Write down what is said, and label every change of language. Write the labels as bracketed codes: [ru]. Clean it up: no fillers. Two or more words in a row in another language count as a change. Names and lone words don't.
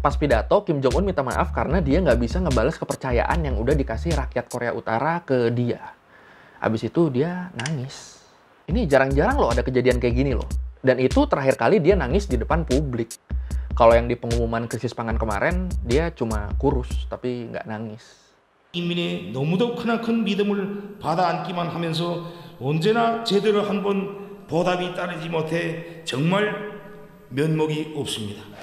[id] Pas pidato, Kim Jong-un minta maaf karena dia nggak bisa ngebales kepercayaan yang udah dikasih rakyat Korea Utara ke dia. Abis itu dia nangis. Ini jarang-jarang loh ada kejadian kayak gini loh. Dan itu terakhir kali dia nangis di depan publik. Kalau yang di pengumuman krisis pangan kemarin, dia cuma kurus, tapi nggak nangis. [ko] 인민의 너무도 크나큰 믿음을 받아 안기만 하면서 언제나 제대로 한번 보답이 따르지 못해 정말 면목이 없습니다.